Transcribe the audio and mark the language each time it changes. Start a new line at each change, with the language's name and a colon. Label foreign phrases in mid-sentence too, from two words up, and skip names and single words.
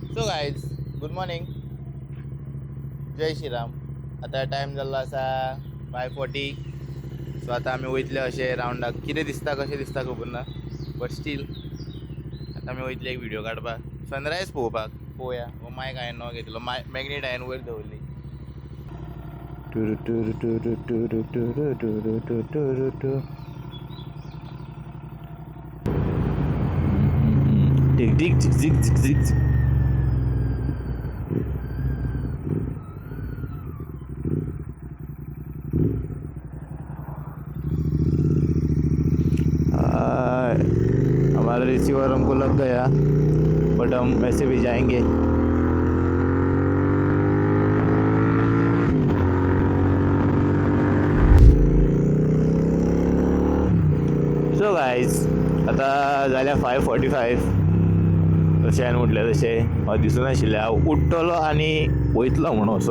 English: guys good morning,
Hindi: जय श्रीराम.
Konkani: आता टाइम झाला असा 5:40. सो आता आम्ही वयतले असे रावंडाक. कितें दिसता कशें दिसता खबर ना, बट स्टील आता आमी वयतले एक व्हिडिओ काडपाक, सनरायज पळोवया. हो मायक हांवें न घेतलो, मॅग्नेट हांवें वयर दवरली. Dig dig zig zig zig.
Hindi: हमारा रिसीवर हमको लग गया, बट हम वैसे भी जाएंगे.
Konkani: सो गायज आता जाल्या 5:45. तशें हांवें म्हटलें तशें दिसूं नाशिल्लें हांव उठ्ठलो आनी वयतलो म्हणून असो.